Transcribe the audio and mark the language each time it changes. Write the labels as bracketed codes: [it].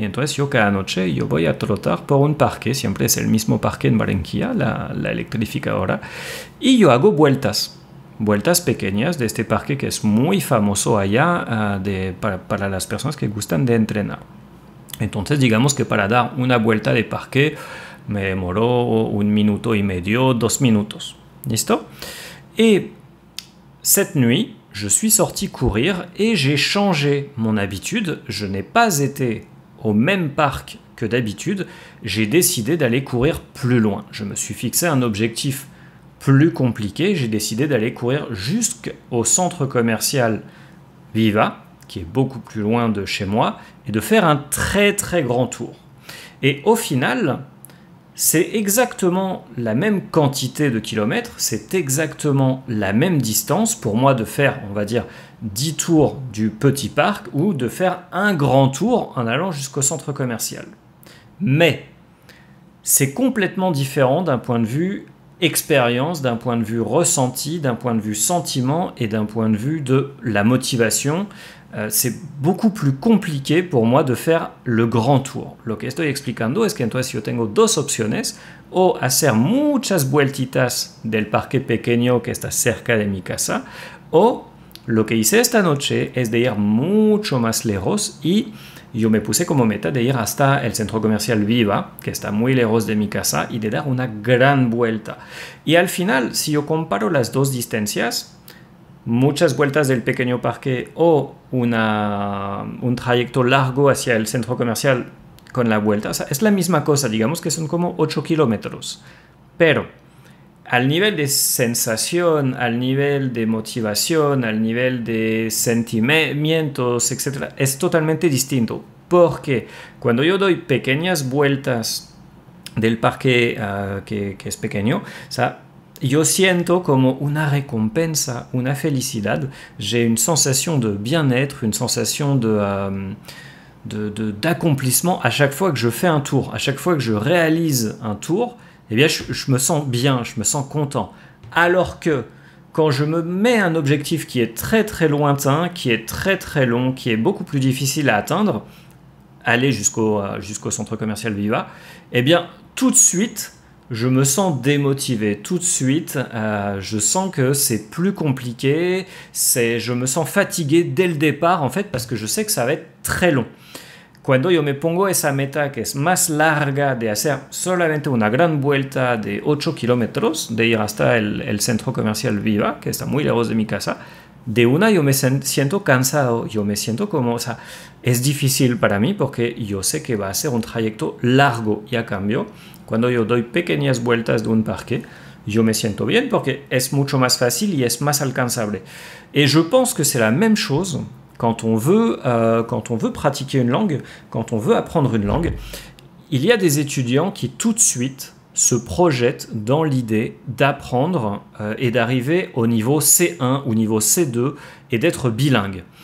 [es] Y entonces yo cada noche yo voy a trotar por un parque, siempre es el mismo parque en Barranquilla, la Electrificadora, y yo hago vueltas pequeñas de este parque que es muy famoso allá para las personas que gustan de entrenar. Entonces digamos que para dar una vuelta de parque me demoró 1 minuto y medio, 2 minutos. ¿Listo? [fr] Et cette nuit, je suis sorti courir et j'ai changé mon habitude. Je n'ai pas été au même parc que d'habitude. J'ai décidé d'aller courir plus loin. Je me suis fixé un objectif plus compliqué. J'ai décidé d'aller courir jusqu'au centre commercial Viva, qui est beaucoup plus loin de chez moi, et de faire un très très grand tour. Et au final, c'est exactement la même quantité de kilomètres, c'est exactement la même distance pour moi de faire, on va dire, 10 tours du petit parc ou de faire un grand tour en allant jusqu'au centre commercial. Mais c'est complètement différent d'un point de vue expérience, d'un point de vue ressenti, d'un point de vue sentiment et d'un point de vue de la motivation. C'est beaucoup plus compliqué pour moi de faire le grand tour. [es] Lo que estoy explicando es que entonces yo tengo dos opciones, o hacer muchas vueltitas del parque pequeño que está cerca de mi casa, o lo que hice esta noche es de ir mucho más lejos y yo me puse como meta de ir hasta el centro comercial Viva, que está muy lejos de mi casa, y de dar una gran vuelta. Y al final, si yo comparo las dos distancias, muchas vueltas del pequeño parque o un trayecto largo hacia el centro comercial con la vuelta, o sea, es la misma cosa, digamos que son como 8 kilómetros. Pero al nivel de sensación, al nivel de motivación, al nivel de sentimientos, etc., es totalmente distinto. Porque cuando yo doy pequeñas vueltas del parque que es pequeño, o sea, yo siento como una recompensa, una felicidad. [fr] J'ai une sensation de bien-être, une sensation d'accomplissement à chaque fois que je fais un tour. À chaque fois que je réalise un tour, eh bien, je me sens bien, je me sens content. Alors que quand je me mets un objectif qui est très très lointain, qui est très très long, qui est beaucoup plus difficile à atteindre, aller jusqu'au centre commercial Viva, eh bien, tout de suite, je me sens démotivé. Tout de suite, je sens que c'est plus compliqué. Je me sens fatigué dès le départ, en fait, parce que je sais que ça va être très long. [es] Cuando yo me pongo esa meta que es más larga de hacer solamente una gran vuelta de 8 kilómetros, de ir hasta el centro comercial Viva, que está muy lejos de mi casa, de una yo me siento cansado, yo me siento como, o sea, es difícil para mí porque yo sé que va a ser un trayecto largo y a cambio, cuando yo doy pequeñas vueltas de un parque, yo me siento bien porque es mucho más fácil y es más alcanzable. [fr] Et je pense que c'est la même chose quand on veut pratiquer une langue, quand on veut apprendre une langue. Il y a des étudiants qui tout de suite se projettent dans l'idée d'apprendre et d'arriver au niveau C1 ou niveau C2 et d'être bilingue.